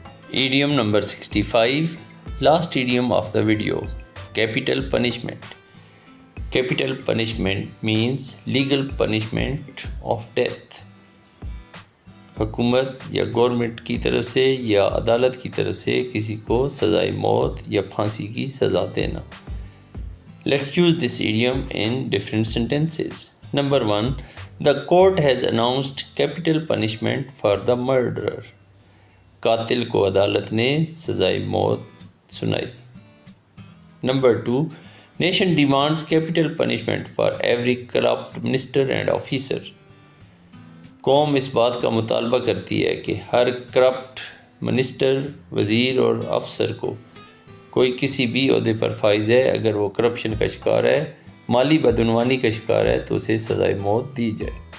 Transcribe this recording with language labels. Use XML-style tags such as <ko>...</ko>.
<en>Item number 65، last item of the video, capital punishment. Capital punishment means legal punishment of death.</en> <ur>حکومت یا government کی طرف سے یا عدالت کی طرف سے کسی کو سزائے موت یا پھانسی کی سزا دینا۔</ur> <en>Let's use this idiom in different sentences. Number 1, the court has announced capital punishment for the murderer.</en> <ur>قاتل کو عدالت نے سزائے موت سنائی۔</ur> <en>Number 2, nation demands capital punishment for every corrupt minister and officer.</en> <ur>قوم اس بات کا مطالبہ کرتی ہے کہ ہر کرپٹ منسٹر، وزیر اور افسر کو، کوئی کسی بھی عہدے پر فائز ہے، اگر وہ کرپشن کا شکار ہے، مالی بدعنوانی کا شکار ہے تو اسے سزائے موت دی جائے۔</ur>